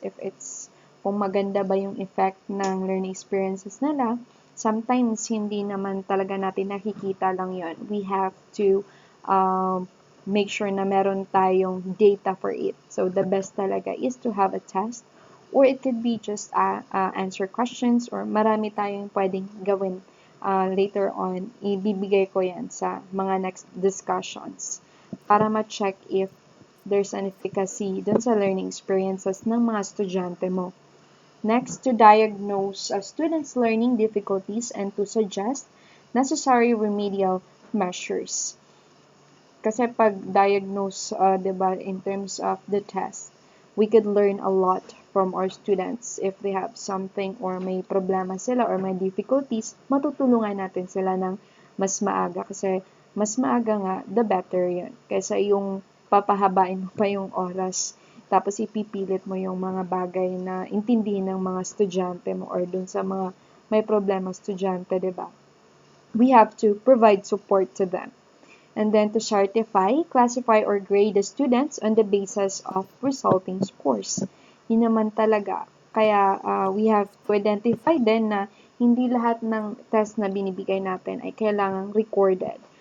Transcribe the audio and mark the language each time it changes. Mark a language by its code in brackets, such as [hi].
[tl] If it's, kung maganda ba yung effect ng learning experiences nila, [en] sometimes [tl] hindi naman talaga natin nakikita lang yon. [en] We have to make sure [tl] na meron tayong [en] data for it. So, the best talaga is to have a test or it could be just answer questions or [tl] marami tayong pwedeng gawin [en] later on. [tl] Ibibigay ko yan sa mga next discussions para ma-check [en] if there's an efficacy [tl] dun sa learning experiences ng mga estudyante mo. [en] Next, to diagnose students' learning difficulties and to suggest necessary remedial measures. Kasi pag diagnose, diba, in terms of the test, we could learn a lot from our students. If they have something [tl] or may problema sila or may difficulties, matutulungan natin sila ng mas maaga. Kasi mas maaga nga, [en] the better [tl] yun. Kaysa yung papahabain mo pa yung oras, tapos ipipilit mo yung mga bagay na intindihin ng mga estudyante mo or dun sa mga may problema estudyante, diba? [en] We have to provide support to them. And then to certify, classify, or grade the students on the basis of resulting scores. [tl] Yun naman talaga. Kaya [en] we have to identify [tl] din na hindi lahat ng test na binibigay natin ay kailangang recorded.